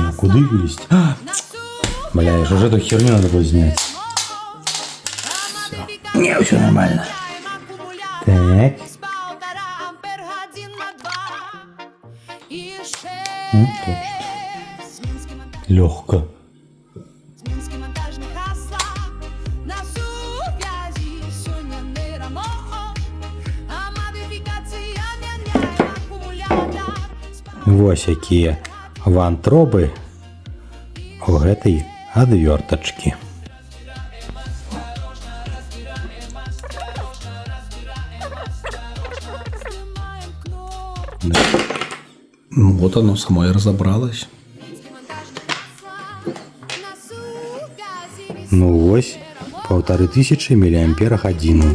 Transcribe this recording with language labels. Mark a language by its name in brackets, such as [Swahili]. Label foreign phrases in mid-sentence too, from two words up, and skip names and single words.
[Belarusian] Куды вылезці? [Russian] Бля, ж эту херню надо было снять. Всё. Не, все нормально. Так. Легко. [Belarusian] Вось якія вантробы у гэтай адвёртачкі. [Russian] Вот оно само и разобралось. [Belarusian] Ну вось 1500 мАч.